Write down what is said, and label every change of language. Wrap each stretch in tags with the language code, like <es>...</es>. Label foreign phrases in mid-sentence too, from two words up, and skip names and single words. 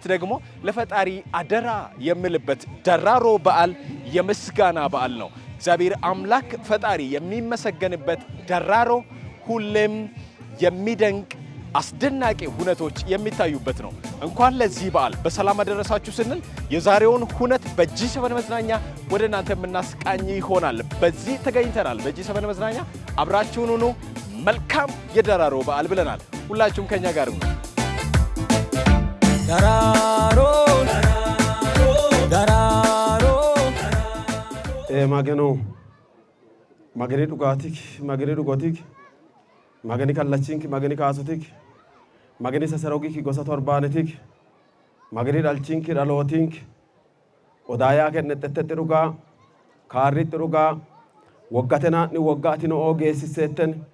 <am>ደግሞ ለፈጣሪ አደራ የሚልበት ደራሮ በዓል የምስጋና በዓል ነው። እግዚአብሔር አምላክ ፈጣሪ የሚመሰገንበት ደራሮ ሁሌም የሚደንቅ አስደናቂ ሁነቶች የሚታዩበት ነው። እንኳን ለዚህ በዓል በሰላም አደረሳችሁ ስንል የዛሬውን ሁነት በጂ7 መዝናኛ ወደ እናንተ የምናስቃኝ ይሆናል። በዚህ ተገኝተናል። በጂ7 መዝናኛ አብራችሁን ሁኑ። መልካም የደራሮ በዓል ብለናል። ሁላችሁም ከኛ ጋር ነው።</am> <sid>ደራሮ ደራሮ ማገኖ ማገኔ ዱጋቲክ ማገኔ ዱጎቲክ ማገኔ ካላቺንክ ማገኔ ካሱቲክ ማገኔ ሰሰሮጊክ ጎሳቶ አርባነቲክ ማገኔ ዳልቺንክ ዳሎቲንክ ኦዳያ ከነተተ ጥሩጋ ካሪ ጥሩጋ ወጋተና ኒ ወጋቲኖ ኦጌሲሰተን</sid>